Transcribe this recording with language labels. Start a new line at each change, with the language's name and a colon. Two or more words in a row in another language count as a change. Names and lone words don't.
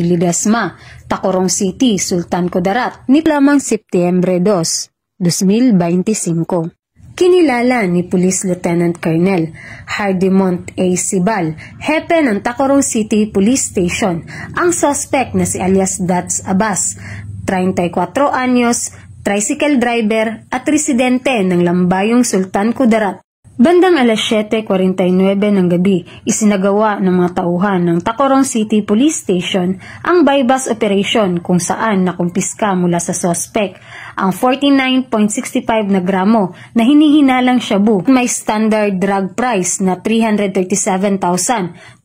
Filipino: Ledesma, Tacurong City, Sultan Kudarat, ni lamang Setyembre 2, 2025. Kinilala ni Police Lieutenant Colonel Hardimont A. Sibal, hepe ng Tacurong City Police Station, ang suspect na si alias Dats Abbas, 34 anyos, tricycle driver at residente ng Lambayong Sultan Kudarat. Bandang alas 7:49 ng gabi, isinagawa ng mga tauhan ng Tacurong City Police Station ang bypass operation kung saan nakumpiska mula sa suspect ang 49.65 na gramo na hinihinalang shabu at may standard drug price na 337,220.